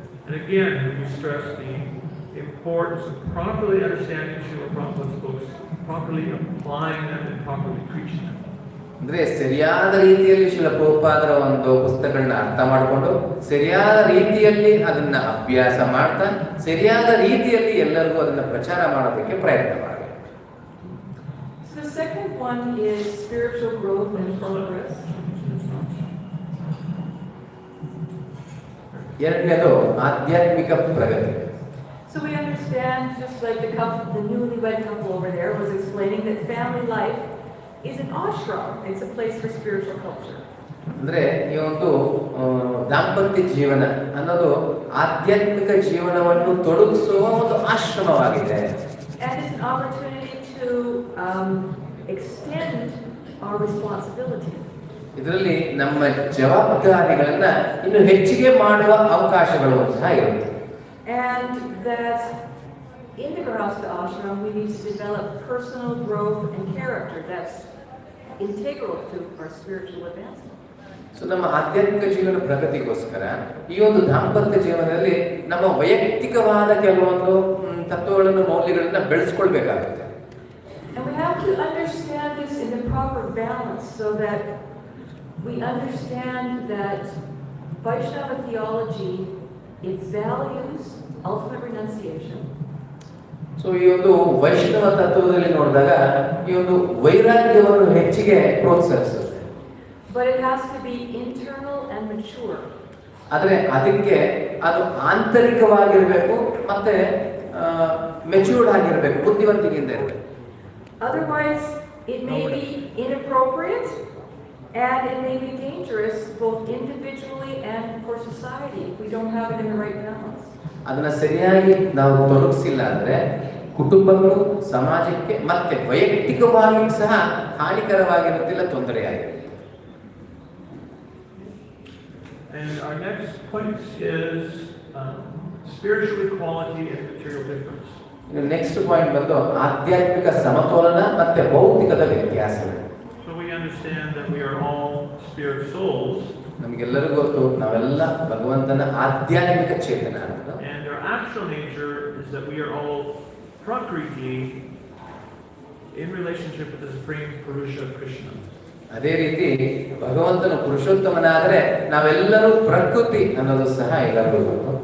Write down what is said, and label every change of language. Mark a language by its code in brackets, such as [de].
[en] And again, we stress the importance of properly understanding Srila Prabhupada's books, properly applying them and properly preaching them. [kn] ಅಂದ್ರೆ ಸರಿಯಾದ ರೀತಿಯಲ್ಲಿ ಶ್ರೀಲ ಪ್ರಭುಪಾದರ ಒಂದು ಪುಸ್ತಕಗಳನ್ನ ಅರ್ಥ ಮಾಡಿಕೊಂಡು ಸರಿಯಾದ ರೀತಿಯಲ್ಲಿ ಅದನ್ನ ಅಭ್ಯಾಸ ಮಾಡ್ತಾ ಸರಿಯಾದ ರೀತಿಯಲ್ಲಿ ಎಲ್ಲರಿಗೂ ಅದನ್ನ ಪ್ರಚಾರ ಮಾಡೋದಕ್ಕೆ ಪ್ರಯತ್ನ ಮಾಡಬೇಕು. [en] So the second one is spiritual growth and progress. [kn] ಎರಡನೇದು ಆಧ್ಯಾತ್ಮಿಕ ಪ್ರಗತಿ. [en] So we understand, just like the newlywed couple over there was explaining, that family life is an ashram. It's a place for spiritual culture. [kn] ಅಂದ್ರೆ ಈ ಒಂದು ದಾಂಪತ್ಯ ಜೀವನ ಅನ್ನೋದು ಆಧ್ಯಾತ್ಮಿಕ ಜೀವನವನ್ನು ತೊಡಗಿಸುವ ಒಂದು ಆಶ್ರಮವಾಗಿದೆ. [en] And it's an opportunity to extend our responsibility. [kn] ಇದರಲ್ಲಿ ನಮ್ಮ ಜವಾಬ್ದಾರಿಗಳನ್ನ ಇನ್ನು ಹೆಚ್ಚಿಗೆ ಮಾಡುವ ಅವಕಾಶಗಳು ಸಹ ಇರುತ್ತೆ. [en] And that in the Grihastha ashram we need to develop personal growth and character. That's integral to our spiritual advancement. [kn] So ನಮ್ಮ ಆಧ್ಯಾತ್ಮಿಕ ಜೀವನ ಪ್ರಗತಿಗೋಸ್ಕರ ಈ ಒಂದು ದಾಂಪತ್ಯ ಜೀವನದಲ್ಲಿ ನಮ್ಮ ವೈಯಕ್ತಿಕವಾದ ಕೆಲವೊಂದು ತತ್ವಗಳನ್ನು ಮೌಲ್ಯಗಳನ್ನ ಬೆಳೆಸ್ಕೊಳ್ಬೇಕಾಗುತ್ತೆ. [en] And we have to understand this in the proper balance so that we understand that Vaishnava theology, it values ultimate renunciation. [kn] So ಈ ಒಂದು ವೈಷ್ಣವ ತತ್ವದಲ್ಲಿ ನೋಡಿದಾಗ ಈ ಒಂದು ವೈರಾಗ್ಯವನ್ನು ಹೆಚ್ಚಿಗೆ ಪ್ರೋತ್ಸಾಹಿಸುತ್ತೆ. [en] But it has to be internal and mature. [kn] ಆದರೆ ಅದಕ್ಕೆ ಅದು ಆಂತರಿಕವಾಗಿರಬೇಕು ಮತ್ತೆ ಮೆಚೂರ್ಡ್ ಆಗಿರಬೇಕು, ಬುದ್ಧಿವಂತಿಕೆಯಿಂದ ಇರಬೇಕು. [en] Otherwise, it may be inappropriate and it may be dangerous both individually and for society if we don't have it in the right balance. [kn] ಅದನ್ನ ಸರಿಯಾಗಿ ನಾವು ತೊಡಗಿಸಿಲ್ಲ ಅಂದ್ರೆ ಕುಟುಂಬಕ್ಕೂ ಸಮಾಜಕ್ಕೆ ಮತ್ತೆ ವೈಯಕ್ತಿಕವಾಗಿ ಸಹ ಹಾನಿಕರವಾಗಿರುತ್ತಿಲ್ಲ, ತೊಂದರೆಯಾಗಿರುತ್ತೆ. [en] And our next point is spiritual equality and material difference. [kn] ಇನ್ನು [en] next point [kn] ಬಂದು ಆಧ್ಯಾತ್ಮಿಕ ಸಮತೋಲನ ಮತ್ತೆ ಭೌತಿಕದ ವ್ಯತ್ಯಾಸಗಳು. [en] So we understand that we are all spirit souls. [kn] ನಮಗೆಲ್ಲರಿಗೂ ಗೊತ್ತು ನಾವೆಲ್ಲ ಭಗವಂತನ ಆಧ್ಯಾತ್ಮಿಕ ಚೇತನ ಅಂತ. [en] And our actual nature is that we are all Prakriti in relationship with the Supreme Purusha Krishna. [kn] ಅದೇ ರೀತಿ ಭಗವಂತನ ಪುರುಷೋತ್ತಮನಾದರೆ ನಾವೆಲ್ಲರೂ ಪ್ರಕೃತಿ ಅನ್ನೋದು ಸಹ ಎಲ್ಲರಿಗೂ ಗೊತ್ತು.